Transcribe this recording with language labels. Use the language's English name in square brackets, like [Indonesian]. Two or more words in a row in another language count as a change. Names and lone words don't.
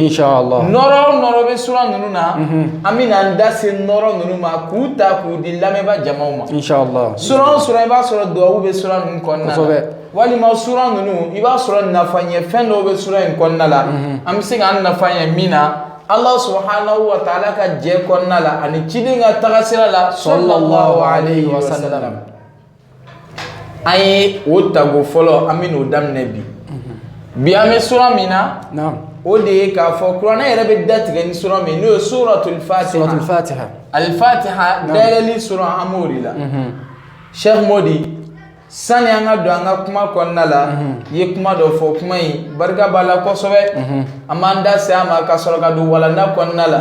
[Bambara] inshallah nɔrɔ bɛ suran ninnu na an bɛna an da se nɔrɔ ninnu ma k'u ta k'u di lamɛnba jamaw ma inshallah suran i b'a sɔrɔ duwawu bɛ suran ninnu kɔnɔna la walima suran ninnu i b'a sɔrɔ nafaɲɛ fɛn dɔw bɛ suran in kɔnɔna la an bɛ se k'an nafaɲɛ min na [Arabic] الله سبحانه وتعالى [Bambara] ka jɛ kɔnɔna la ani ciden ka tagasira la [Arabic] صلى الله عليه وسلم [Bambara] an ye o tago fɔlɔ an bɛ n'o daminɛ bi an bɛ sura min na o de ye k'a fɔ kuranɛ yɛrɛ bɛ datigɛ ni sura min n'o ye [Arabic] سورة الفاتحة الفاتحة [Bambara] dayɛlɛli sura an b'o de la Sheikh Modi sani an ka don an ka kuma kɔnɔna la ye kuma dɔ fɔ kuma in barika b'a la kosɛbɛ an b'an da se a ma ka sɔrɔ ka don walanda kɔnɔna la